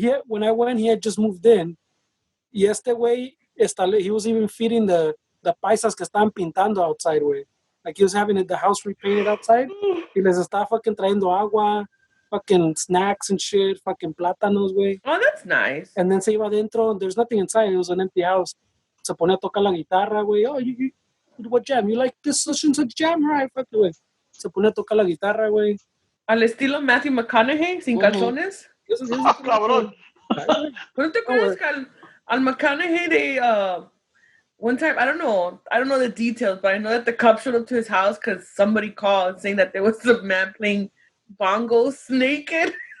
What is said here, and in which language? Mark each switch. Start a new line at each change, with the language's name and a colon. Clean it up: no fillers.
English: When I went, he had just moved in.
Spanish: Y este güey,
English: he was even feeding the paisas
Spanish: que estaban pintando
English: outside, güey. Like he was having the house repainted outside.
Spanish: Y les estaba fucking trayendo agua, fucking
English: snacks and shit,
Spanish: fucking plátanos, güey.
English: Oh, that's nice. And then
Spanish: se iba adentro.
English: There's nothing inside. It was an empty house.
Spanish: Se ponía a tocar la guitarra, güey.
English: Oh, you what jam? You like this session of jam? Right, fuck, güey.
Spanish: Se ponía a tocar la guitarra, güey. Al estilo Matthew McConaughey, sin calzones. Cabrón. ¿No te acuerdas que al McConaughey
English: One time, I don't know the details, but I know that the cops showed up to his house because somebody called saying that there was a man playing bongos naked.